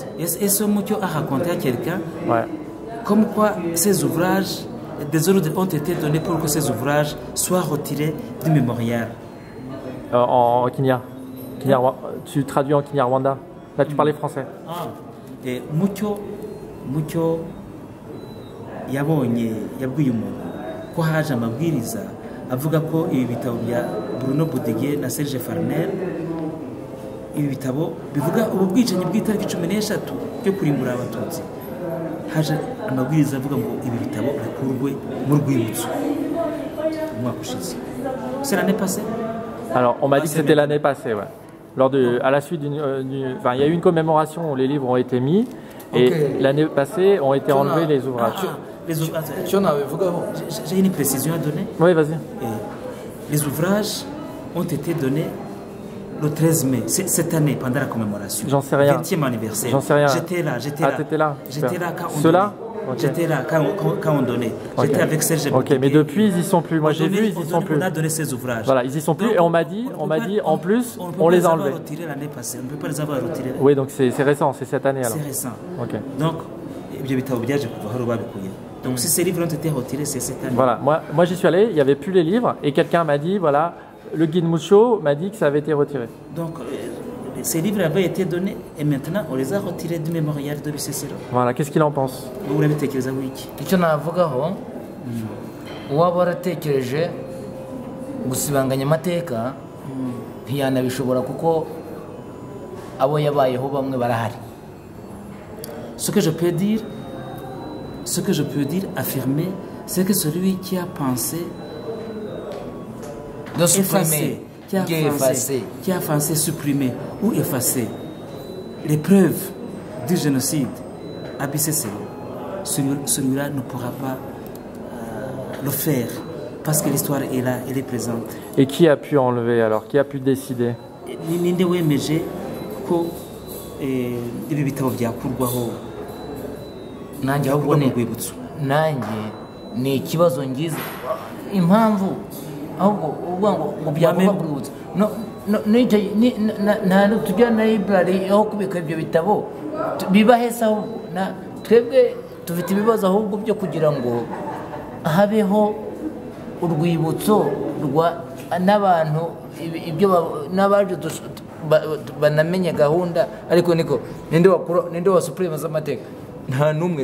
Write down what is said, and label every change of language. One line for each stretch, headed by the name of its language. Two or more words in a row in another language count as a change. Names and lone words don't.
French: Et ce Mucyo a raconté à quelqu'un Ouais. comme quoi ces ouvrages, des ordres ont été donnés pour que ces ouvrages soient retirés du mémorial. En Kinya. Tu traduis en Kinyarwanda. Là, tu parlais français.
Kinyarwanda: Et Mucyo yabwiye umuntu ko haje amabwiriza avuga ko ibi bitabo bya Bruno Budege na Serge Farnel, ibi bitabo bivuga ubu bwicanyi bw'itariki 13 byo kurimbura abatutsi, haje amabwiriza avuga ngo ibi bitabo bikurwe mu rwibutso umwaka ushize.
French: C'est l'année passée. Alors, on m'a Ah, dit que c'est c'était bien. l'année passée, ouais. À la suite enfin, il y a eu une commémoration où les livres ont été mis, et Ok. l'année passée ont été enlevés les ouvrages. Les ouvrages.
Kinyarwanda: icyo nabivugaho
French: J'ai une précision à donner. Oui, vas-y. Les ouvrages ont été donnés le 13 mai, cette année, pendant la commémoration. J'en sais rien. 20e anniversaire. J'en sais rien. J'étais là. Ah, t'étais là. J'étais Super. là quand on Ceux-là donnait. Ok. J'étais là quand on donnait. Ok. J'étais avec Serge Ok, mais Budege. depuis, ils y sont plus. Moi, j'ai vu, ils y sont plus. On a donné ces ouvrages. Voilà, ils y sont plus. Donc, Et on m'a dit, ne peut pas- en plus, ne peut on pas les a avoir enlevés. retirés l'année passée. On ne peut pas les avoir retirés. Oui, donc c'est récent, c'est cette année alors. C'est récent. Ok. Donc,
Kinyarwanda: ibyo bitabo byaje kuva aho babikuye.
French: Donc, si ces livres ont été retirés, c'est cette année. Voilà, moi j'y suis allé, il n'y avait plus les livres, et quelqu'un m'a dit, voilà, le guide Muccio m'a dit que ça avait été retiré. Donc, ces livres avaient été donnés et maintenant on les a retirés du mémorial de Bisesero. Voilà, qu'est-ce qu'il en pense?
Kinyarwanda: Wowe urabitekereza wiki? icyo navugaho uwaba waratekereje gusibanganya amateka ntiyanabishobora kuko abo yabayeho bamwe barahari.
French: Ce que je peux dire, affirmer, c'est que celui qui a pensé, de effacé, supprimer, qui a pensé supprimer ou effacer les preuves du génocide à Bisesero, celui-là ne pourra pas le faire parce que l'histoire est là, elle est présente. Et qui a pu enlever alors? Qui a pu décider?
Kinyarwanda: Ninde wemeje ko ibi bitabo byakurwaho nanjye ahubwo mu ni rwibutso? nanjye ni ikibazo ngize impamvu ahubwo uvuga ngo byakorwa ku rwibutso nta tujya na library aho kubika ibyo bitabo biba heza ahubwo twebwe dufite ibibazo ahubwo byo kugira ngo habeho urwibutso n'abantu n'abaje banamenye gahunda, ariko niko ninde wa supreme z'amateka nta n'umwe.